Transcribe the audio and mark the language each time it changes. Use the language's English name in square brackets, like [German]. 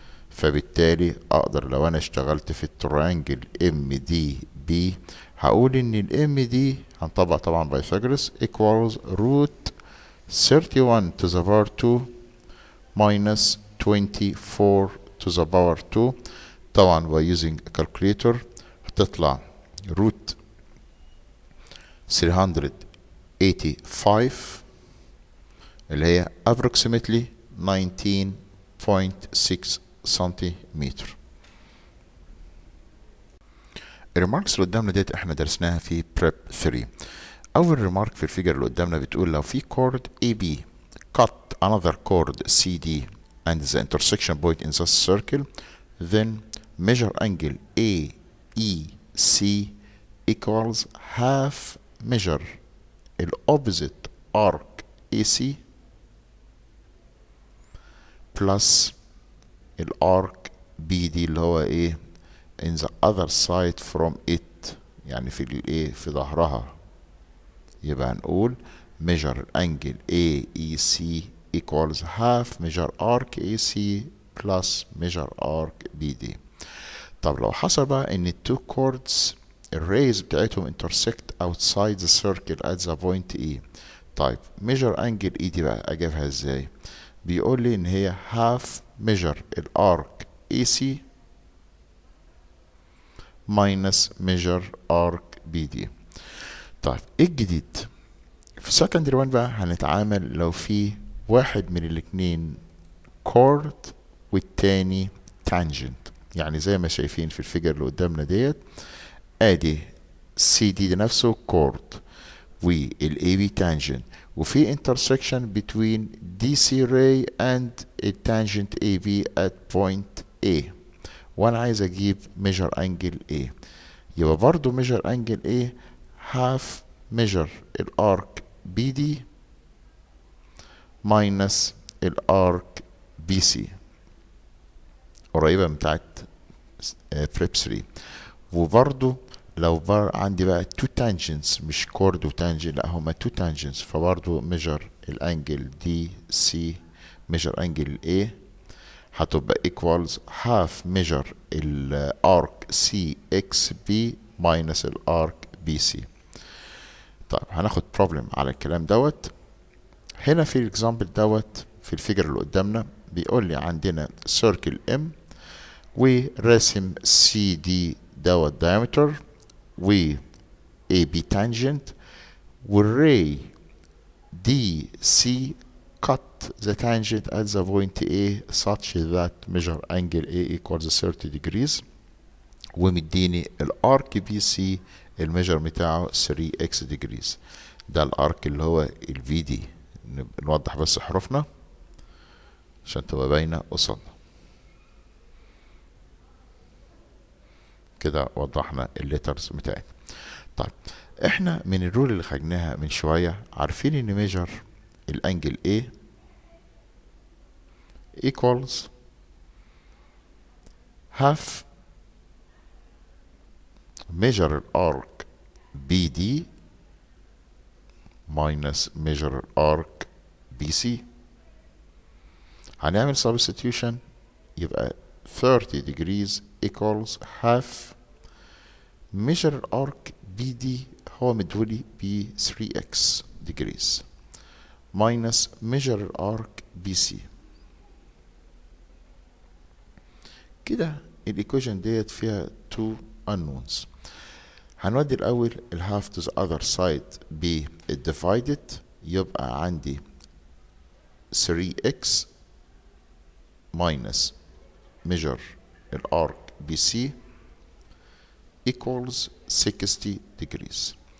[Arabic] فبالتالي اقدر لو انا اشتغلت في التريانجل ام دي بي هقول ان الام دي هنطبق طبعا بايثاغورس [English] equals root 31 to the power 2 minus 24 to the power 2. [Arabic] طبعا [English] by using a calculator [Arabic] هتطلع root 385 اللي هي approximately 19.6 سنتيمتر. الريماركس اللي قدامنا ديت احنا درسناها في بريب 3. اول ريمارك في الفيجر اللي قدامنا بتقول [English] لو في chord AB cut another chord CD and the intersection point in the circle, then measure angle AEC equals half measure the opposite arc AC plus الارك BD اللي هو ايه in the other side from it، يعني في الايه في ظهرها. [Arabic] يبقى هنقول [English] measure angle AEC equals half measure arc AC plus measure arc BD. [Arabic] طب لو حصل بقى ان [English] التو chords الريز بتاعتهم intersect outside the circle at the point E. [Arabic] طيب measure angle E دي بقى اجيبها ازاي؟ بيقول لي ان هي half measure الارك AC minus measure arc BD. طيب ايه الجديد؟ في secondary one بقى هنتعامل لو في واحد من الاتنين chord والتاني tangent. يعني زي ما شايفين في الفيجر اللي قدامنا ديت ادي CD دي نفسه chord وال AB tangent، وفي [English] intersection between DC ray and a tangent AB at point A، [Arabic] وانا عايز اجيب measure angle A. يبقى برضو measure angle A half measure الارك BD minus الارك BC قريبة من بتاعت بريب 3. وبرضو لو عندي بقى two tangents مش chord وتانجنت، لا هما two tangents، فبرضو measure الانجل DC measure angle A هتبقى equals half measure الارك CXB minus الارك BC. طيب هناخد problem على الكلام دوت. هنا في الاكزامبل دوت في الفيجر اللي قدامنا بيقول لي عندنا circle M وراسم CD دوت diameter و AB tangent والray DC [English] cut the tangent at the point A [Arabic] such that measure angle A equals 30 degrees، ومديني الارك BC الميجر بتاعه 3x degrees. ده الارك اللي هو ال VD. نوضح بس حروفنا عشان تبقى باينة قصادنا. كده وضحنا الليترز بتاعتنا. طيب احنا من الرول اللي خدناها من شوية عارفين ان ميجر الانجل A equals [English] half measure arc BD minus measure arc BC. هنعمل substitution يبقى 30 degrees equals half measure arc BD [Arabic] هو مدولي ب [English] 3x degrees minus measure arc BC. [Arabic] كده الايكويشن ديت فيها two unknowns. هنودي الأول الهاف to the other side ب divided يبقى عندي 3x minus measure الارك BC equals 60 degrees.